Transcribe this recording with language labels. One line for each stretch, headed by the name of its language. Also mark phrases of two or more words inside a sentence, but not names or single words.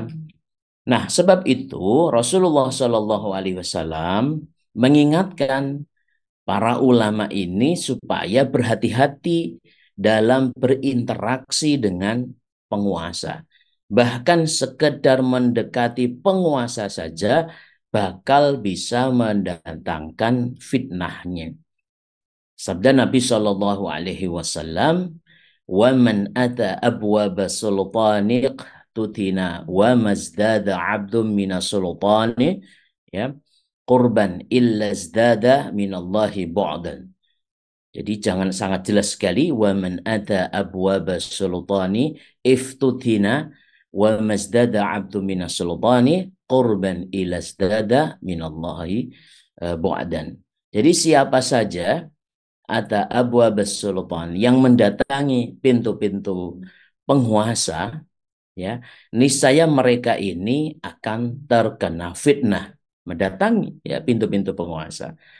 Indonesian: Nah, sebab itu Rasulullah
Arabic: صلى الله عليه وسلم
Indonesian: mengingatkan para ulama ini supaya berhati-hati dalam berinteraksi dengan penguasa. Bahkan sekedar mendekati penguasa saja bakal bisa mendatangkan fitnahnya. Sabda Nabi
Arabic: صلى الله عليه وسلم، ومن أتى أبواب السلطان افتتن وما ازداد عبد من السلطان يا قربا إلا ازداد من الله بعدا.
Indonesian: Jadi jangan, sangat jelas sekali,
Arabic: ومن أتى أبواب السلطان افتتن وما ازداد عبد من السلطان قربا إلا ازداد من الله بعدا.
Indonesian: Jadi siapa saja ada
Arabic: أبواب السلطان
Indonesian: yang mendatangi pintu-pintu penguasa, ya, niscaya mereka ini akan terkena fitnah, mendatangi ya pintu-pintu penguasa.